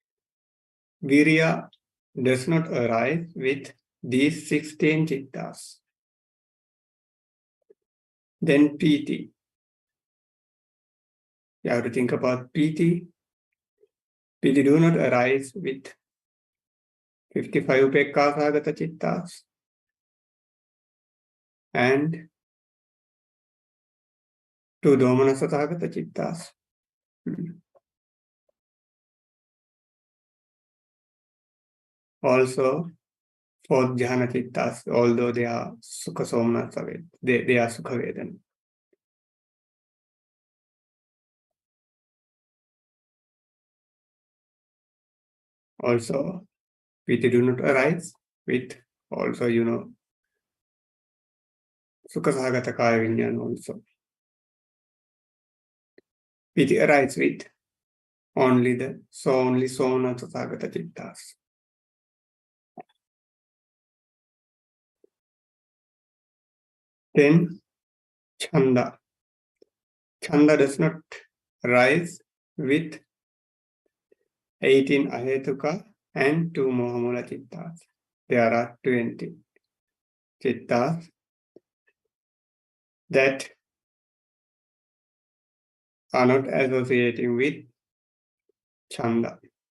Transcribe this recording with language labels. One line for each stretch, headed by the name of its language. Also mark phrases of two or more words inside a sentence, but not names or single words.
English: Virya does not arise with these 16 chittas. Then piti. You have to think about piti. Piti do not arise with 55
Pali: upekkha-sagata chittas
English: and 2
Pali: domanassa-sagata chittas.
English: Also, 4th jhana chittas, although they are
Pali: sukha somnassa,
English: they are
Pali: sukha vedana.
English: Also, piti do not arise with also,
Pali: sukha-sagata kaya vinyana also.
English: Piti arises with only somnassa-sagata chittas. Then chanda. Chanda does not rise with 18 ahetuka and 2 mohamula chittas. There are 20 chittas that are not associating with chanda.